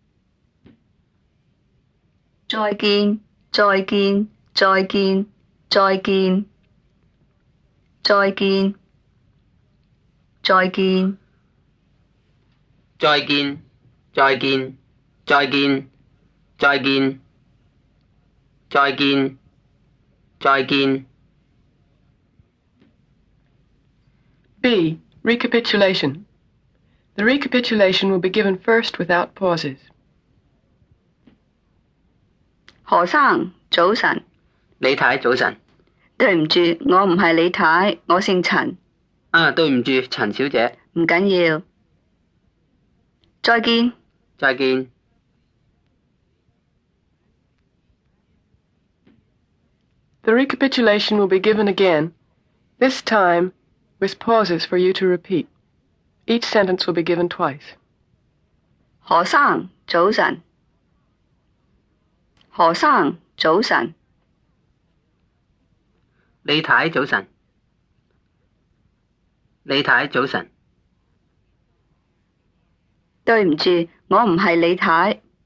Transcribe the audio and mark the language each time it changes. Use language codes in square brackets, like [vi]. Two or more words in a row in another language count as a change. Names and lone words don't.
[yue] 再見，再見，再見，再見，再見，再見，再見，再見，再見，再見，再見，再見。 [en] B. Recapitulation. The recapitulation will be given first without pauses. [yue] 何生，早晨。李太早晨。對唔住，我唔係李太，我姓陳。啊，對唔住，陳小姐。唔緊要。再見。再見。 [en] The recapitulation will be given again, this time with pauses for you to repeat. Each sentence will be given twice. [yue] 何生，早晨。何生，早晨。李太早晨。李太早晨。對唔住，我唔係李太。